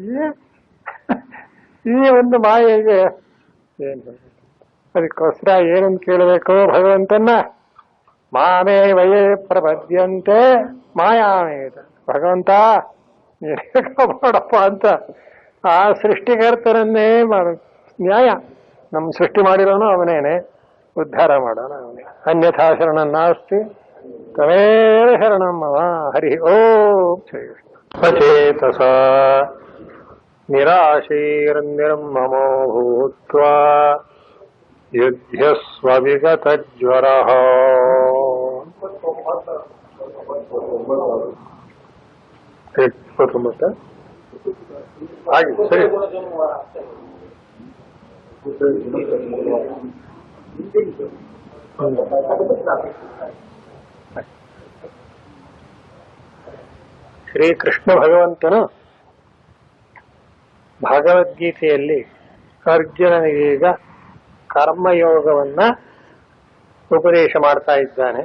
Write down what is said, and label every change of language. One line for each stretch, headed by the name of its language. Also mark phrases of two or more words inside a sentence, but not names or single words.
Kannada: ಈ ಒಂದು ಮಾಯೆಗೆ ಏನು, ಅದಕ್ಕೋಸ್ಕರ ಏನಂತ ಕೇಳಬೇಕು ಭಗವಂತನ?
Sanskrit: ಮಾಮೇ ವಯೇ ಪ್ರಪದ್ಯಂತೆ ಮಾಯಾಮೇತ.
Kannada: ಭಗವಂತ ಮಾಡಪ್ಪ ಅಂತ ಆ ಸೃಷ್ಟಿಕರ್ತನನ್ನೇ ಮಾಡ. ನ್ಯಾಯ ನಮ್ಮ ಸೃಷ್ಟಿ ಮಾಡಿರೋನು ಅವನೇನೆ, ಉದ್ಧಾರ ಮಾಡೋಣ ಅವನೇ.
Sanskrit: ಅನ್ಯಥಾ ಶರಣ ನಾಸ್ತಿ ತಮೇವ ಶರಣಂ ಮಮ. ಹರಿ ಓಂ ಶ್ರೀ ಸಚೇತಸ ನಿರಾಶೈರ್ನಿರ್ಮಮೋ ಭೂತ್ವಾ ಯುಧ್ಯಸ್ವ ವಿಗತಜ್ವರಃ.
Kannada: 29 ಆಗಿದೆ ಸರಿ. ಶ್ರೀಕೃಷ್ಣ ಭಗವಂತನು ಭಗವದ್ಗೀತೆಯಲ್ಲಿ ಅರ್ಜುನನಿಗೀಗ ಕರ್ಮಯೋಗವನ್ನ ಉಪದೇಶ ಮಾಡ್ತಾ ಇದ್ದಾನೆ.